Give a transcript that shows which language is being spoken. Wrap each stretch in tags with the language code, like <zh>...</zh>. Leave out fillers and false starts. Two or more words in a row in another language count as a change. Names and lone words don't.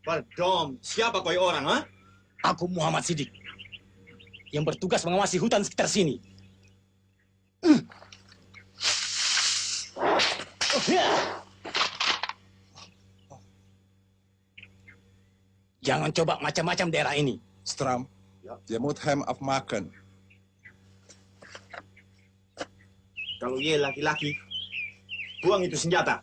<id>Pardon, siapa kau orang, ha? Aku Muhammad Siddiq, yang bertugas mengawasi hutan sekitar sini. Jangan coba macam-macam daerah ini.</id> <nl>Stram, je moet hem afmaken.</nl> <id>Kalau ia laki-laki, buang itu senjata.</id>